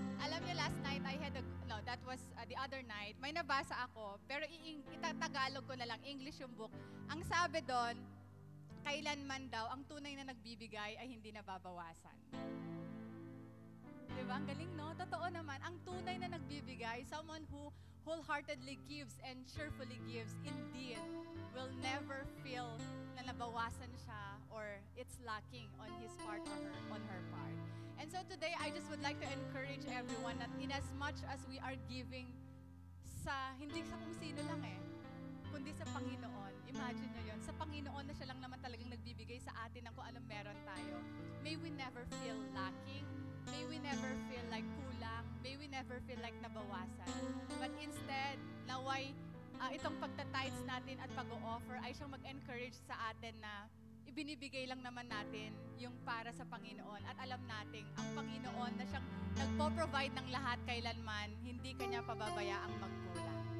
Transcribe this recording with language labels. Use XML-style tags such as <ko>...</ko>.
<tl>Alam niyo,</tl> <en>last night, that was the other night,</en> <tl>may nabasa ako, pero itatagalog ko na lang, English yung book. Ang sabi doon, kailanman daw, ang tunay na nagbibigay ay hindi nababawasan. Diba? Ang galing, no? Totoo naman, ang tunay na nagbibigay,</tl> <en>someone who wholeheartedly gives and cheerfully gives, indeed, will never feel</en> <tl>na nabawasan siya</tl> <en>or it's lacking on his part or on her part. And so today, I just would like to encourage everyone that in as much as we are giving</en> <tl>hindi sa kung sino lang kundi sa Panginoon. Imagine nyo yun. Sa Panginoon na siya lang naman talagang nagbibigay sa atin ng kung anong meron tayo.</tl> <en>May we never feel lacking. May we never feel like kulang. May we never feel like nabawasan. But instead,</en> <tl>naway itong pagtatides natin at pag-o-offer ay siyang mag-encourage sa atin na ibinibigay lang naman natin yung para sa Panginoon at alam nating ang Panginoon na siyang nagpo-provide ng lahat kailanman, hindi kanya pababayaang magkulang.</tl>